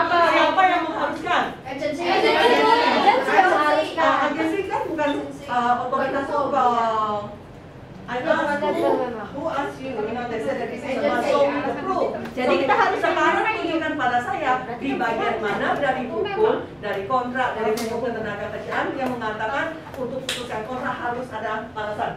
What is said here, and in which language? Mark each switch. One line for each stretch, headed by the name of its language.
Indonesian: Siapa yang mengharuskan? Agensi yang mengharuskan. Agensi kan bukan otoritas hukum.
English: I asked who asked you, they said that this is a must show me the proof.
Indonesian: Jadi kita harus sekarang tunjukkan pada saya di bagian mana dari hukum, dari kontrak, dari hukum ketenagakerjaan yang mengatakan untuk putuskan kontrak harus ada alasan.